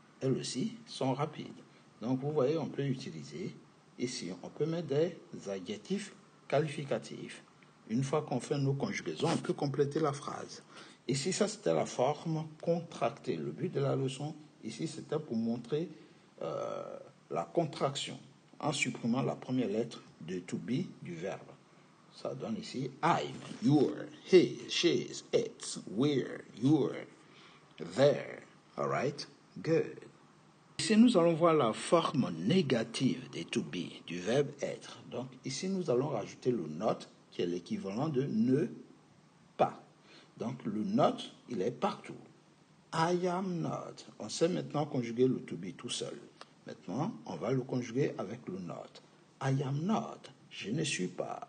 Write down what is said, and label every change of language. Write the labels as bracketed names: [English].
[French] Elles aussi sont rapides. Donc, vous voyez, on peut utiliser ici, on peut mettre des adjectifs qualificatifs. Une fois qu'on fait nos conjugaisons, on peut compléter la phrase. Ici, ça, c'était la forme contractée. Le but de la leçon, ici, c'était pour montrer la contraction en supprimant la première lettre de to be du verbe. Ça donne ici [English] I'm, you're, his, she's, it's, we're, you're, there. All right? Good. [French] Ici, nous allons voir la forme négative des to be, du verbe être. Donc, ici, nous allons rajouter le not, qui est l'équivalent de ne pas. Donc, le not, il est partout. [English] I am not. [French] On sait maintenant conjuguer le to be tout seul. Maintenant, on va le conjuguer avec le not. [English] I am not. [French] Je ne suis pas.